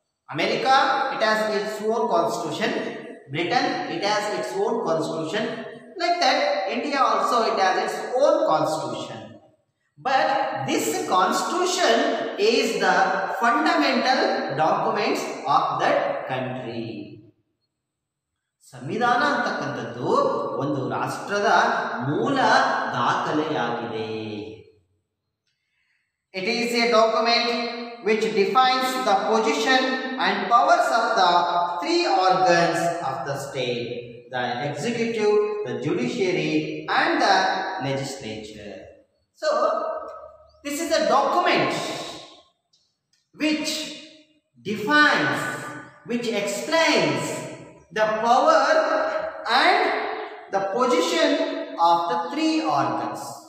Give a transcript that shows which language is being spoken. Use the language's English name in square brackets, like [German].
[English] America, it has its own constitution. Britain, it has its own constitution. Like that, India also, it has its own constitution. But this constitution is the fundamental documents of that country. [Kannada] ಸಂವಿಧಾನ ಅಂತಕ್ಕಂಥದ್ದು ಒಂದು ರಾಷ್ಟ್ರದ ಮೂಲ ದಾಖಲೆಯಾಗಿದೆ. [English] It is a document which defines the position and powers of the three organs of the state: the executive, the judiciary and the legislature. So, this is a document which defines, which explains the power and the position of the three organs.